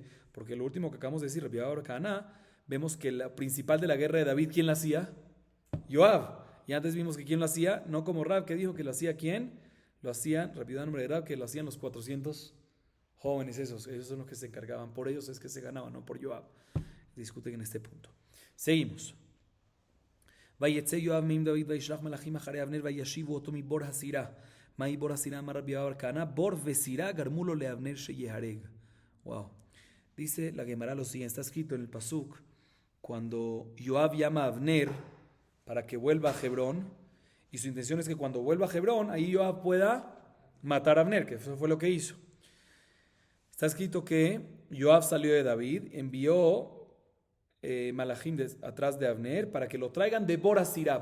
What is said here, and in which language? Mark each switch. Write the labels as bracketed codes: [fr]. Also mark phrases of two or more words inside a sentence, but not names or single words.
[es] Porque lo último que acabamos de decir, Rabbi Yoab bar Kahana, vemos que la principal de la guerra de David, ¿quién la hacía? Joab. Y antes vimos que ¿quién lo hacía? No como Rab, que dijo que lo hacía ¿quién? Lo hacían, rápido nombre de Rab, que lo hacían los 400 jóvenes esos son los que se encargaban. Por ellos es que se ganaban, no por Joab. Discuten en este punto. Seguimos. [he] ויצא יואב מעם דוד וישלח מלאכים אחרי אבנר וישיבו אותו מבור הסירה. מהי בור הסירה? אמר רבי יואב בר כהנא, בור וסירה גרמו לו לאבנר שיהרג. Wow. [es] Dice la Gemara lo siguiente, está escrito en el Pasuk, cuando Joab llama a Abner para que vuelva a Hebrón, y su intención es que cuando vuelva a Hebrón, ahí Joab pueda matar a Abner, que eso fue lo que hizo. Está escrito que Joab salió de David, envió Malachim atrás de Abner para que lo traigan de Bora Sirá.